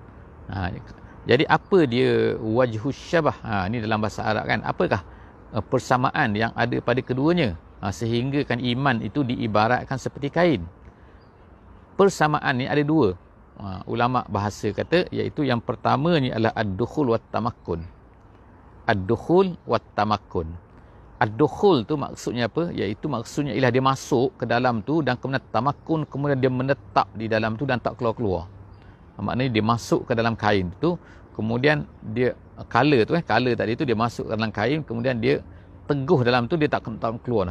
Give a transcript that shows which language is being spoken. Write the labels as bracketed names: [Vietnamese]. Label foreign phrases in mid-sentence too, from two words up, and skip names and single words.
[Malay] Jadi apa dia [Arabic] وجه الشبه? [Malay] Ini dalam bahasa Arab kan, apakah persamaan yang ada pada keduanya, sehingga kan iman itu diibaratkan seperti kain. Persamaan ni ada 2. Ulama bahasa kata, iaitu yang pertama ni adalah [Arabic] الدخول والتمكن. الدخول والتمكن. [Malay] Ad-dukhul tu maksudnya apa? Iaitu maksudnya ialah dia masuk ke dalam tu dan kemudian tamakkun, kemudian dia menetap di dalam tu dan tak keluar-keluar. Maknanya dia masuk ke dalam kain tu, kemudian dia color tu color tadi tu dia masuk ke dalam kain, kemudian dia teguh dalam tu, dia tak keluar lah.